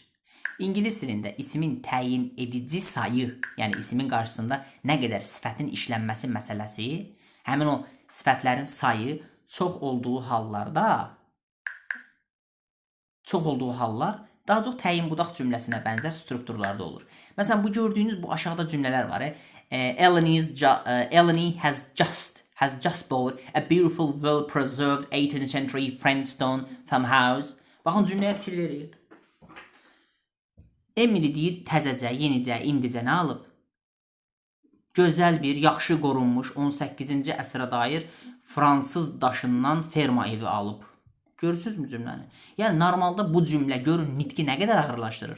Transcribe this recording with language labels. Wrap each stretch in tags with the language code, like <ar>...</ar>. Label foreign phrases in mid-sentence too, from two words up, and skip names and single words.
<az>İngilis dilində ismin təyin edici sayı, yəni ismin qarşısında nə qədər sifətin işlənməsi məsələsi, həmin o sifətlərin sayı çox olduğu hallar daha çox təyin budaq cümləsinə bənzər strukturlarda olur. Məsələn, bu gördüyünüz bu aşağıda cümlələr var.</az> <en>Eleni has just bought a beautiful, well-preserved 18th century French stone farmhouse.</en> <az>Baxın, cümləyə fikir verin. Emily deyir, təzəcə, yenicə, indicə nə alıb? Gözəl bir, yaxşı qorunmuş 18-ci əsrə dair fransız daşından ferma evi alıb. Görürsünüzmü cümləni? Yəni normalda bu cümlə görün nitqi nə qədər ağırlaşdırır.</az>